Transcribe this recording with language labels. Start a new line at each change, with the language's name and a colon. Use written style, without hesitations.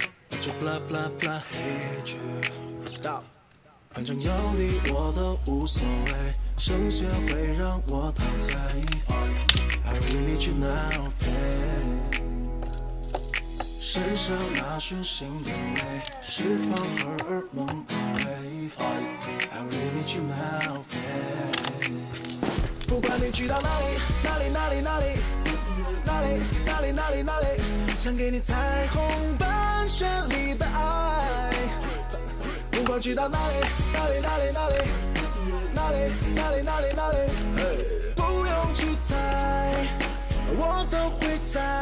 English: But your blah, blah, blah, hate you. Stop.
Chinese: 反正有你我都无所谓，声线会让我陶醉。
English: I really need you now, babe.
Chinese: 身上那讯心的味，释放荷尔蒙口味。
English: I really need you now, babe.
Chinese: 不管你去到哪里，哪里，哪里，哪里，哪里，哪里，哪里，哪里，想给你彩虹般绚丽的爱。不管去到哪里，哪里，哪里，哪里，哪里，哪里，哪里，哪里，不用去猜，我都会猜。